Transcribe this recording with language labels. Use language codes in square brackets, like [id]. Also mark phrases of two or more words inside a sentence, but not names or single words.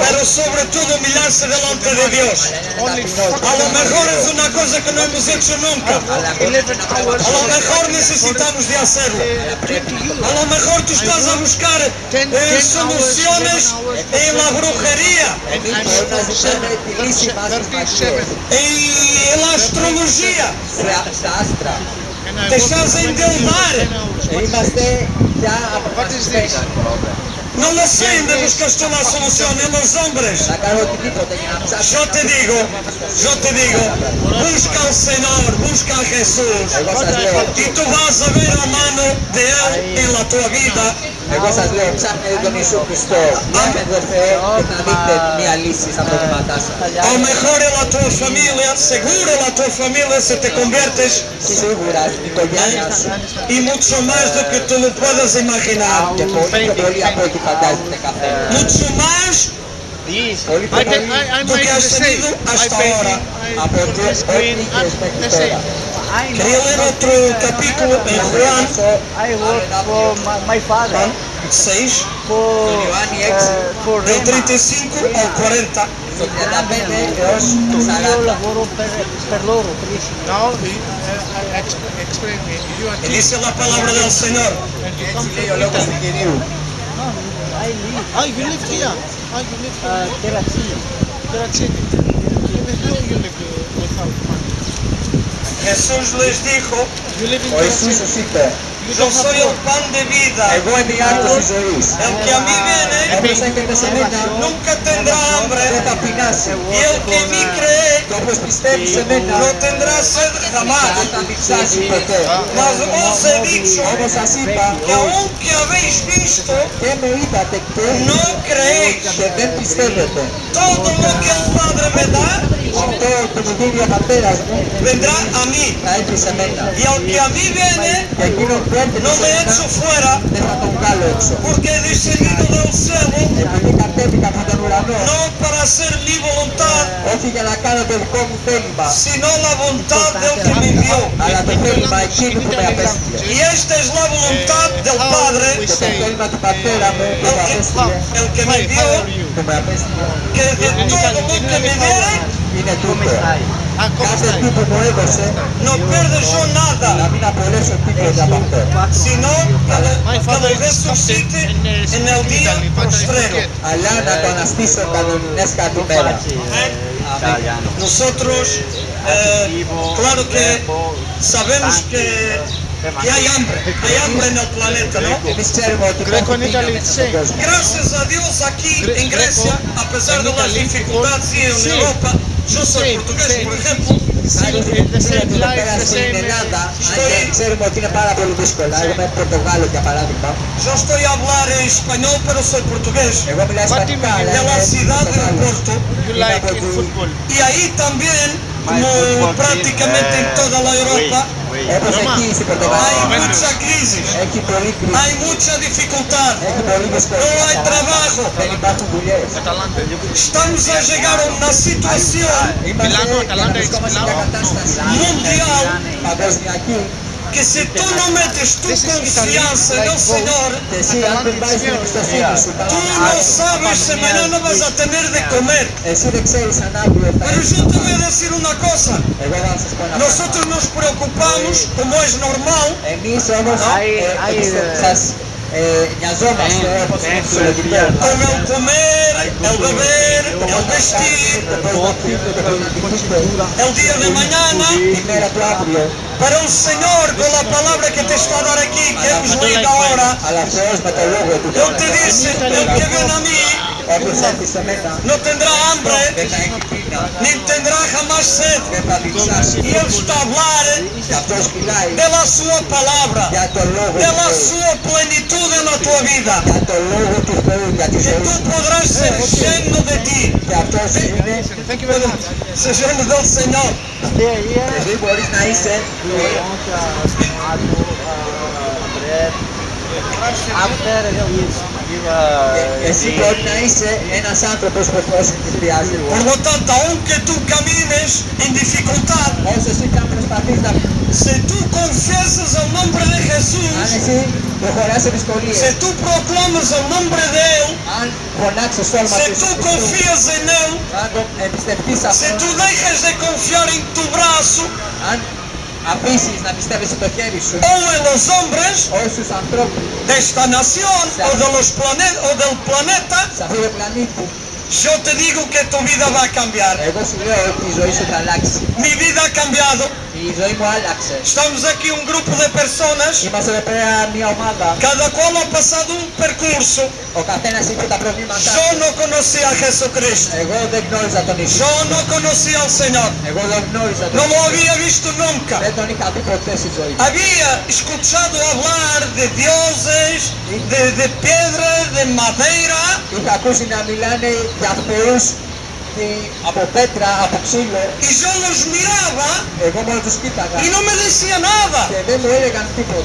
[es] pero sobre todo humillarse delante de Dios. [el] Να είναι ταπεινός. [es] A lo mejor es una cosa que no hemos hecho nunca. [el] Αλλά πρέπει να [es] A lo [el] κάνουμε. [es] mejor necesitamos de hacerlo. A lo mejor tú estás a buscar soluciones en la brujería, [el] Εμείς μπορούμε να ζητάμε τη λύση μας στις μαγείες, [es] en la astrología. [el] στα άστρα. [es] Te estás a endeudar. [el] Είμαστε πια αποφασισμένοι [es] No lo sé, ¿dónde buscas tú la solución? En los hombres. [el] να κάνουμε οτιδήποτε για να ψάξουμε. [es] Yo te digo, busca al Señor, busca a Jesús. [el] Εγώ σας λέω, [es] Y tú vas a ver la mano de Él en la tua vida. [el] εγώ σας λέω, ψάχνετε τον Ιησού Χριστό, μάθετε τον Θεό και να δείτε μια λύση στα προβλήματά σας. [es] O mejor en la tua familia, seguro en la tua familia si te conviertes [el] Σίγουρα στην οικογένεια σου [es] y mucho más de que tú lo puedas imaginar. [el] και πολύ πιο πολύ από ό,τι φαντάζεται καθένα. [es] Mucho más [el] Πολύ πιο πολύ [pt] do que [es] has tenido hasta ahora. [el] από ό,τι είχες μέχρι τώρα. [es] Quería leer otro capítulo en Juan [en] I work for my father [es] 6, [el] Στον Ιωάννη 6, [en] for [es] del Rema. 35 al 40. [el] στο 35 έως [it] Io [el] 40. [it] lavoro per loro, per i signori. [en] Now I explain me. You are [es] Y dice la palabra del Señor. [el] Έτσι λέει ο λόγος του Κυρίου. [en] I live you live here. You live here. Terracina. Terracini. You live without money. [es] Jesús les dijo, [en] You live in [el] Ο Ιησούς [en] Terracini. [el] τους είπε, [en] You [es] yo [en] don't have [es] soy el [en] work. [es] pan de vida. [el] εγώ είμαι η άρτος της ζωής. [es] El que a mí viene [el] Όποιος έρχεται σε μένα [es] nunca tendrá [el] δεν [es] hambre. [el] θα πεινάσει. [es] Y el que en mí cree [el] Και όποιος πιστεύει σε μένα [es] no tendrá sed jamás. [el] δεν θα διψάσει ποτέ. [es] Mas os he dicho [el] Όπως σας είπα, [es] que aunque habéis visto, [el] και με είδατε και [es] no creéis. [el] και δεν πιστεύετε. [es] Todo lo que el Padre me da [el] Αυτό που μου δίνει ο πατέρας μου [es] vendrá a mí. [el] θα έρθει σε μένα. [es] Y al que a mí viene, [el] Και εκείνο που έρχεται [es] no [el] σε [es] le [el] μένα [es] echo fuera, [el] δεν θα τον βγάλω έξω. [es] porque he descendido del cielo [el] Επειδή κατέβηκα από τον ουρανό, [es] no para hacer mi voluntad, [el] όχι για να κάνω το δικό μου θέλημα, [es] sino la voluntad del que me envió. [el] αλλά το θέλημα εκείνου που με απέστειλε. [es] Y esta es la voluntad del Padre, [el] Και το θέλημα του πατέρα μου που με απέστειλε, [es] el que me envió, [el] που με απέστειλε, [es] que de todo lo que me diere, [el] είναι τούτο. [es] ¿Cómo [el] Κάθε [es] está? [el] τι που μου έδωσε, [es] no pierdo yo [el] να [es] nada, [el] μην απολέσω τίποτα από αυτό. [es] sino que lo resucite en el día postrero. [el] Αλλά να το αναστήσω κανονικές κάθε μέρα. [es] Nosotros, claro que sabemos que que hay hambre en el planeta, ¿no? [el] Εμείς ξέρουμε ότι [it] Greco [el] υπάρχει [en] in Italy [el] πείνα [en] it's [el] μέσα στον [en] same. [el] κόσμο. [es] Gracias a Dios aquí en Grecia, a pesar de las dificultades y en Sí. Europa, yo soy Sí, portugués, sí. por ejemplo, [el] Χάρη [en] the same [el] ότι εδώ [en] life, [el] πέρα [en] the [el] στην [en] same, [el] Ελλάδα, αν και ξέρουμε ότι είναι πάρα πολύ δύσκολα. Εγώ είμαι Πορτογάλο για παράδειγμα. [es] yo estoy a hablar en español, pero soy portugués, [el] Εγώ μιλάω ισπανικά, αλλά [es] de la [el] είμαι [es] ciudad de [el] Πορτογάλος. [es] Porto, [en] You [el] Είναι [en] like [el] από [en] in [el] τη- [en] football. [es] y ahí también, como prácticamente en toda la Europa, [el] Όπως Ρωμά. εκεί στην Πορτογαλία. [es] hay mucha crisis, [el] Έχει πολύ κρίση. [es] hay mucha dificultad, [el] Έχει πολύ [es] no [el] δυσκολία. [es] hay trabajo. [el] Δεν υπάρχουν δουλειές. Atalanta. [es] Estamos a llegar a una situación [el] Είμαστε Μιλάνο, για να Αταλάντα, βρισκόμαστε σε μια Μιλάνο. κατάσταση [es] mundial [el] παγκοσμιακή [es] que si tú no metes tu confianza en el Señor, [el] και εσύ αν δεν βάζεις την εμπιστοσύνη σου πάνω [es] tú [el] από [es] no [el] άλλο, [es] sabes si mañana vas a tener de comer. [el] εσύ δεν ξέρεις αν αύριο θα [es] Pero [el] έχεις [es] yo [el] να [es] te voy a [el] φας. [es] decir una cosa, [el] Εγώ θα σας πω ένα [es] nosotros [el] πράγμα. [es] nos preocupamos, como es normal, [el] Εμείς όμως [es] Hay- [el] σας νοιαζόμαστε όπως είναι φυσιολογικό. [es] con el comer, el beber, el vestir, [el] Το πώς να φύγετε, το πώς να κοιμηθείτε, [es] el día de mañana. [el] τη μέρα του αύριο. [es] Pero el Señor, con la palabra que te está a dar aquí, que hemos leído ahora, [el] Αλλά Θεός με το λόγο του [es] Él te dice, el que viene a mí [el] όπως έρθει σε μένα [es] no tendrá hambre, [el] δεν θα έχει πείνα, [es] ni tendrá jamás sed. [el] δεν θα διψάσει. [es] Y Él está a hablar [el] Και αυτός μιλάει [es] de la sua palabra, [el] για το λόγο [es] de [el] του [es] la [el] Θεού. [es] sua plenitud en la tua vida, [el] Για το λόγο του Θεού, για τη [es] que [el] ζωή [es] tú [el] σου. [es] podrás ser lleno de ti, [el] Και αυτός είναι, [en] Thank you very much. [es] ser lleno del Señor. [en] Stay here. [el] εσύ μπορείς να είσαι, [en] Bread. After [el] εσύ μπορεί να είσαι ένας άνθρωπος που ο Θεός τη χρειάζεται. [es] Por lo tanto, aunque tú camines en dificultad, [el] Όσο εσύ θα προσπαθείς να... [es] si tú confiesas el nombre de [el] Αν [es] Jesús, [el] εσύ προχωράς σε δυσκολίες, [es] si tú proclamas el nombre de Él, [el] αν φωνάξεις το όνομα [es] si [el] του [es] tú [el] Ιησού Χριστού, [es] confías en Él, [el] αν το εμπιστευτείς [es] si [el] αυτό, [es] tú dejas de confiar en tu brazo [el] αν αφήσεις να πιστεύεις στο χέρι σου, [es] o en los hombres [el] όσους ανθρώπους [es] de esta nación o de los o del planeta, [el] σε αυτό το πλανήτη, [es] yo te digo que tu vida va a cambiar. [el] εγώ σου λέω ότι η ζωή σου θα αλλάξει. [es] Mi vida ha cambiado. [el] Η ζωή μου άλλαξε. [es] Estamos aquí un grupo de personas, [el] Είμαστε εδώ πέρα μια ομάδα. [es] cada cual ha pasado un percurso. [el] Ο καθένας είχε τα προβλήματά [es] Yo [el] του. [es] no conocía a Jesucristo. [el] Εγώ δεν γνώριζα τον Ιησού. [es] Yo no conocía al Señor. [el] Εγώ δεν γνώριζα τον [es] No lo [el] Ιησού. [es] había visto nunca. [el] Δεν τον είχα δει ποτέ στη ζωή μου. [es] Había escuchado hablar de dioses, de piedra, de madera, [el] Είχα ακούσει να μιλάνε για θεούς από πέτρα, από ξύλο. [es] y yo los miraba [el] Εγώ μόνο τους κοίταγα [es] y no me decía nada. [el] και δεν μου έλεγαν τίποτα.